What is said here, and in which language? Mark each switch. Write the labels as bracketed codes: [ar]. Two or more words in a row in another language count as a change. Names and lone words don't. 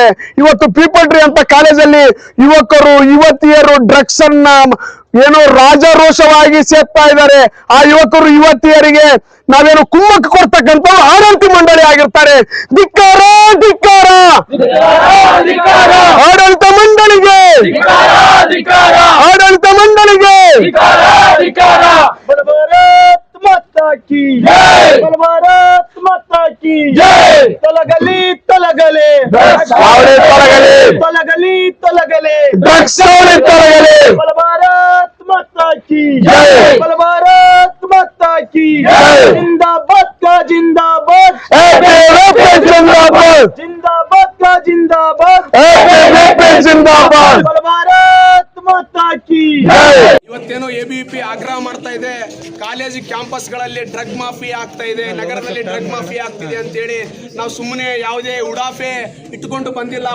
[kn] ಇವತ್ತು ಪೀಪಲ್ ಟ್ರೀ ಅಂತ ಕಾಲೇಜಲ್ಲಿ ಯುವಕರು ಯುವತಿಯರು ಡ್ರಗ್ಸ್ ಅನ್ನ ಏನೋ ರಾಜಾರೋಷವಾಗಿ ಸೇರ್ತಾ ಇದ್ದಾರೆ. ಆ ಯುವಕರು ಯುವತಿಯರಿಗೆ ನಾವೇನು ಕುಮ್ಮಕ್ಕು ಕೊಡ್ತಕ್ಕಂಥ ಆಡಳಿತ ಮಂಡಳಿ ಆಗಿರ್ತಾರೆ. ಧಿಕ್ಕಾರ ಧಿಕ್ಕಾರ ಆಡಳಿತ ಮಂಡಳಿಗೆ, ಆಡಳಿತ ಮಂಡಳಿಗೆ. [hi] माता की जय। भारत माता की जय। [kn] ತೊಲಗಲಿ ತೊಲಗಲಿ ತೊಲಗಲಿ ತೊಲಗಲಿ ತೊಲಗಲಿ ತೊಲಗಲಿ. [hi] भारत माता की जय। भारत माता की जय। जिंदाबाद का जिंदाबाद, जिंदाबाद जिंदाबाद. जिंदाबाद जिंदाबाद भारत माता की [kn] ಇವತ್ತೇನೋ ಎಬಿವಿಪಿ ಆಗ್ರಹ ಮಾಡ್ತಾ ಇದೆ, ಕಾಲೇಜ್ ಕ್ಯಾಂಪಸ್ಗಳಲ್ಲಿ [en] drug mafia [kn] ಆಗ್ತಾ ಇದೆ, ನಗರದಲ್ಲಿ [en] drug mafia [kn] ಆಗ್ತಿದೆ ಅಂತೇಳಿ ನಾವು ಸುಮ್ಮನೆ ಯಾವುದೇ ಉಡಾಫೆ ಇಟ್ಟುಕೊಂಡು ಬಂದಿಲ್ಲ.